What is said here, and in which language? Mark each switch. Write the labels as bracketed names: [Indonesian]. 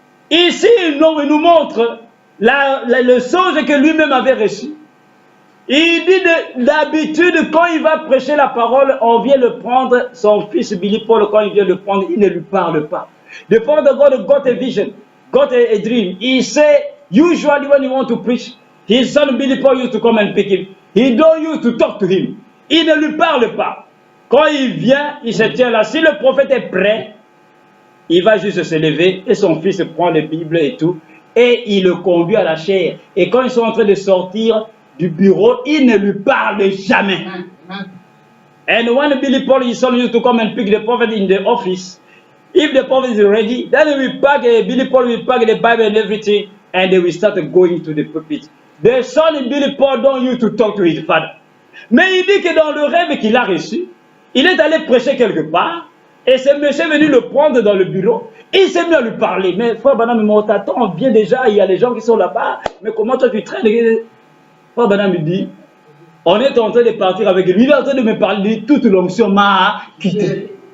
[French] Ici, il nous montre la leçon que lui-même avait reçue. Il dit d'habitude, quand il va prêcher la parole, on vient le prendre, son fils Billy Paul, quand il vient le prendre, il ne lui parle pas. [English] The father God got a vision, got a dream. He said, usually when you want to preach, his son Billy Paul used to come and pick him. He don't used to talk to him. [French] Il ne lui parle pas. Quand il vient, il se tient là. Si le prophète est prêt, il va juste se lever et son fils prend la Bible et tout, et il le conduit à la chaire. Et quand ils sont en train de sortir du bureau, il ne lui parle jamais. [English] And when Billy Paul, his son, used to come and pick the prophet in the office, if the prophet is ready, then Billy Paul will pack the Bible and everything, and they will start going to the pulpit. The son of Billy Paul don't used to talk to his father. [French] Mais il dit que dans le rêve qu'il a reçu, il est allé prêcher quelque part, et ce monsieur est venu le prendre dans le bureau, il s'est mis à lui parler. Mais frère Branham, on t'attend, on vient déjà, il y a les gens qui sont là-bas, mais comment toi tu traînes? Frère Branham me dit, on est en train de partir avec lui, il est en train de me parler, toute l'onction m'a quitté.